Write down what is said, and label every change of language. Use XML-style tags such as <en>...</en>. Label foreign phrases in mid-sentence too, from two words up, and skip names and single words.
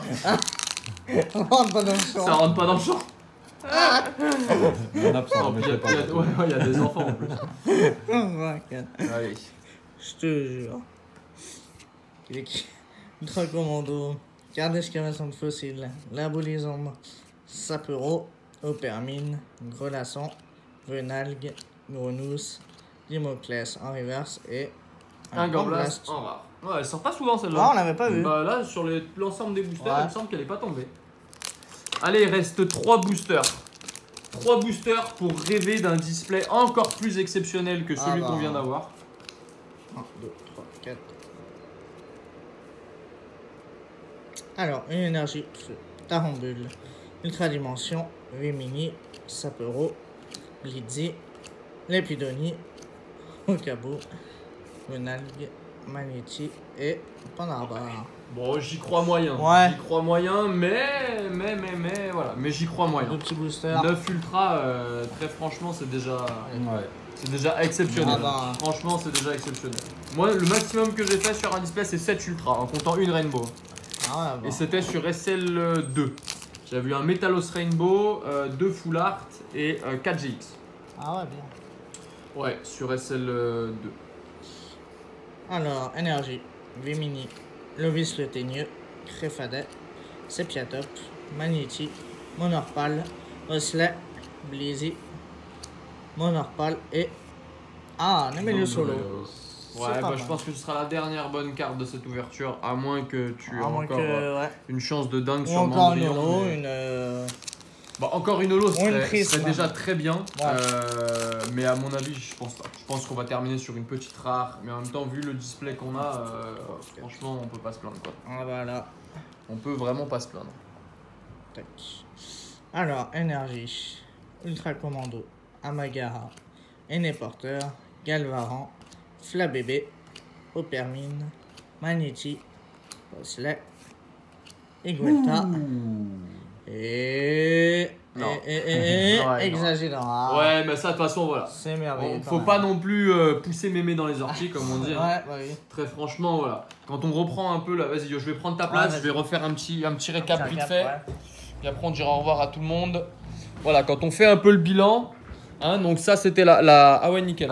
<fr>On rentre pas dans le champ. Ça rentre pas dans le champ. La nappe, ça Non, puis remettrait pas. il y a des enfants en plus. Ouais, Allez. je te jure. Ultra commando, garde d'excavation de fossiles, l'abolisome, sapero, opermine, grelasson, venalgue, grenousse, limoclès en reverse et Un Grand Gamblas en rare. Ouais, elle sort pas souvent celle-là. Ah, on l'avait pas vu. Bah là, sur l'ensemble des boosters, Ouais. il me semble qu'elle est pas tombée. Allez, il reste 3 boosters. 3 boosters pour rêver d'un display encore plus exceptionnel que celui Ah bah. qu'on vient d'avoir. 1, 2, 3, 4. Alors, une énergie, feu, Tarambule, Ultra Dimension, Rimini, Sapero, Blitzy, Lépidonie, Okabo, Venalgue, Magnéti et Pandarbar. Bon, j'y crois moyen. Ouais. J'y crois moyen, mais voilà. Mais j'y crois moyen. Deux petits boosters. 9 ultra, très franchement, c'est déjà exceptionnel. Ah bah. Franchement, c'est déjà exceptionnel. Moi, le maximum que j'ai fait sur un display, c'est 7 ultra, en comptant une rainbow. Ah ouais, bon. Et c'était sur SL2. J'avais eu un Metalos Rainbow, 2 Full Art et 4 GX. Ah ouais, bien. Ouais, sur SL2. Alors, énergie, Vimini, Lovis le Teigneux, Créfadet, Sepiatop, Magnéti, Monorpal, Oslet, Blizzy, Monorpal et. Ah, Nemelio Solo. Ouais, C'est pas bah mal. je pense que ce sera la dernière bonne carte de cette ouverture, à moins que tu aies À moins encore que. Ouais. une chance de dingue Ou sur encore une Mandrion, holo, mais- une. Bah, encore une holo, Ou une serait prisme. déjà très bien. Ouais. Mais à mon avis, je pense pas. Je pense qu'on va terminer sur une petite rare. Mais en même temps, vu le display qu'on a, franchement, on peut pas se plaindre. Quoi. Ah voilà. On peut vraiment pas se plaindre. Tac. Alors, énergie, Ultra Commando, Amagara, Porteur, Galvaran, Flabébé, Opermine, Magnéti, Oslet, Iguelta et. Non. Et. Ouais, non. Exagérant. Ouais, mais ça, de toute façon, voilà. C'est merveilleux. Faut pas non plus pousser mémé dans les orties, comme on dit. hein. Ouais, bah oui. Très franchement, voilà. Quand on reprend un peu là, vas-y, yo, je vais prendre ta place, Ouais, je vais refaire un petit récap vite Récap, fait. ouais. Puis après, on dira au revoir à tout le monde. Voilà, quand on fait un peu le bilan, hein, donc ça c'était ah ouais, nickel, un</fr>